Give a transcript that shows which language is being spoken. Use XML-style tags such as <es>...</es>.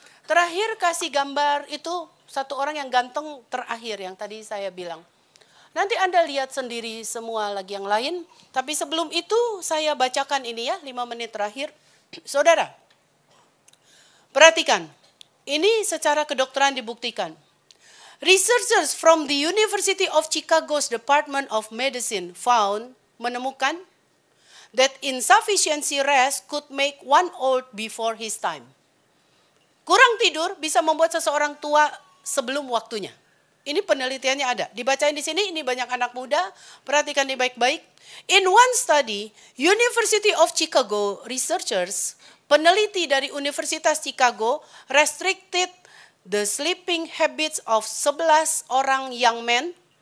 <id>Terakhir kasih gambar itu satu orang yang ganteng terakhir yang tadi saya bilang. Nanti Anda lihat sendiri semua lagi yang lain. Tapi sebelum itu saya bacakan ini ya 5 menit terakhir. Saudara, perhatikan. Ini secara kedokteran dibuktikan.</id> <en>Researchers from the University of Chicago's Department of Medicine</en> <id>menemukan</id> <en>that insufficiency rest could make one old before his time.</en> <id>Kurang tidur bisa membuat seseorang tua sebelum waktunya. Ini penelitiannya ada. Dibacain di sini, ini banyak anak muda. Perhatikan ini baik-baik.</id> <en>In one study, University of Chicago researchers,</en> <id>peneliti dari Universitas Chicago,</id> <en>restricted the sleeping habits of 11</en> <id>orang</id> <en>young men.</en>